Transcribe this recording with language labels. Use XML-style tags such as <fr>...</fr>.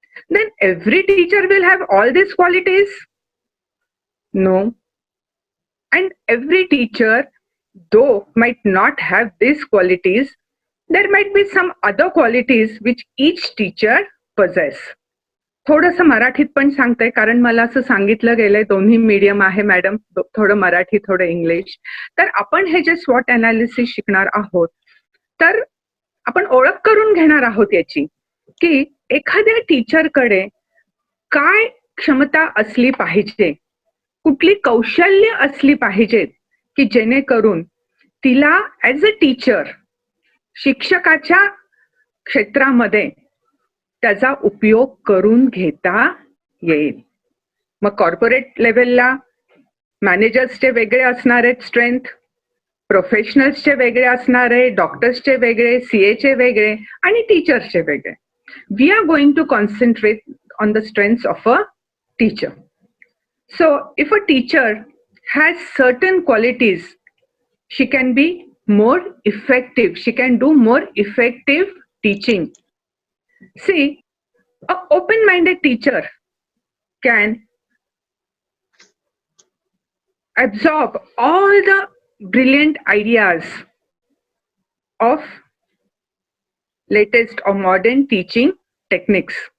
<en>Then every teacher will have all these qualities? No. And every teacher, though might not have these qualities, there might be some other qualities which each teacher possess.</en> <mr>थोडंसं मराठीत पण सांगते, कारण मला असं सांगितलं गेलंय, दोन्ही मीडियम आहे मॅडम, थोडं मराठी थोडं इंग्लिश. तर आपण हे जे स्वॉट अनालिसिस शिकणार आहोत, तर आपण ओळख करून घेणार आहोत याची, की एखाद्या टीचरकडे काय क्षमता असली पाहिजे, कुठली कौशल्य असली पाहिजेत, की जेणेकरून तिला ऍज अ टीचर, शिक्षकाच्या क्षेत्रामध्ये त्याचा उपयोग करून घेता येईल. मग कॉर्पोरेट लेवलला मॅनेजर्सचे वेगळे असणार आहेत स्ट्रेंथ, प्रोफेशनल्सचे वेगळे असणार आहे, डॉक्टर्सचे वेगळे, सीएचे वेगळे आणि टीचर्सचे वेगळे.</mr> <en>We are going to concentrate on the strengths of a teacher. So if a teacher has certain qualities, she can be more effective, she can do more effective teaching. See, an open-minded teacher can absorb all the brilliant ideas of latest or modern teaching techniques.</en>